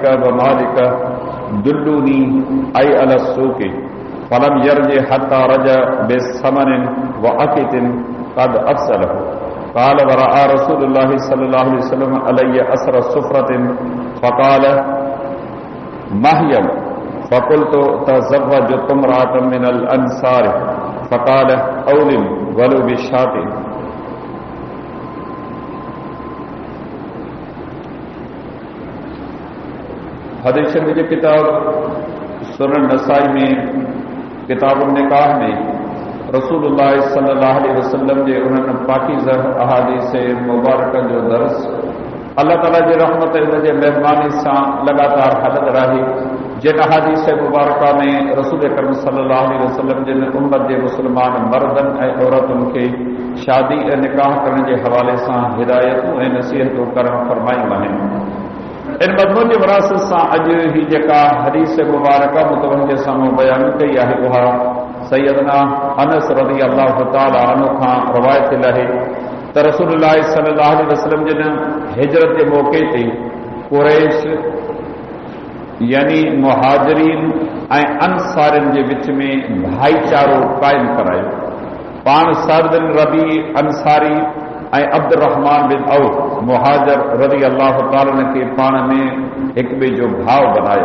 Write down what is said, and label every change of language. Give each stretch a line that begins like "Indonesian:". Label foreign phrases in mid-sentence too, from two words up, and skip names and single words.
Arabic: ومالك دلوني أي على السوق فلم يرجع حتى رجع بثمن وعقد قد أفسله قال ورأى رسول الله صلى الله عليه وسلم علي أثر سفرة فقال ما هي فقلت تزوجت امرأة من الأنصار فقال أولم ولو بالشاة
Sindhi: हदीस शरीफ की किताब सुनन नसाई में किताब निकाह में रसूलुल्लाह
Arabic: صلى الله عليه وسلم
Sindhi: जे उन्हनि पाकीज़ा अहादीस मुबारक जो दर्स अल्लाह ताला जी रहमत जे मेहरबानी सां लगातार हलत रही जिन अहादीस मुबारक में रसूल करीम
Arabic: صلى الله عليه وسلم
Sindhi: जिन उम्मत जे मुसलमान मर्दन ऐं औरतुनि खे शादी ऐं निकाह करण जे हवाले सां हिदायतूं ऐं नसीहतूं करणु फरमायूं आहिनि। इन मज़मून जी विरासत सां अॼु ही जेका हदीस मुबारक मुतवजे साम्हूं बयान कई आहे उहा सैयदना अनस
Arabic: رضي الله تعالى عنه
Sindhi: खां रवायत थियल आहे त रसूलुल्लाह
Arabic: صلى الله عليه وسلم
Sindhi: जिन हिजरत जे मौक़े ते कुरैश यानी मुहाजिरीन ऐं अंसारिन जे विच में भाईचारो क़ाइमु करायो। पाण सअद बिन रबी अंसारी ऐं अब्दुर्रहमान बिन औफ मुहाजिर
Arabic: رضي الله تعالى
Sindhi: खे पाण में हिक ॿिए जो भाउ बनायो।